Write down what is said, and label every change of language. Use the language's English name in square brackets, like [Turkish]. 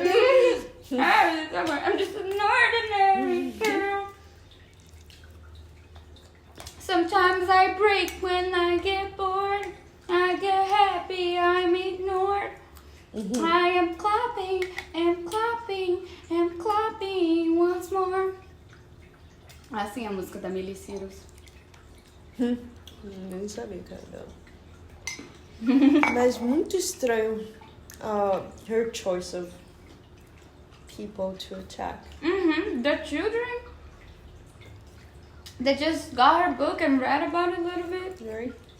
[English] I'm just an ordinary girl. Sometimes I break when I get bored. I get happy, I'm ignored. I am clapping and clapping and clapping once more. [Portuguese] Assim é a música da Miley Cyrus. Nem sabia, cara. Mas muito estranho [English] her choice of people to attack. The children. They just got her book and read about it a little bit. Right?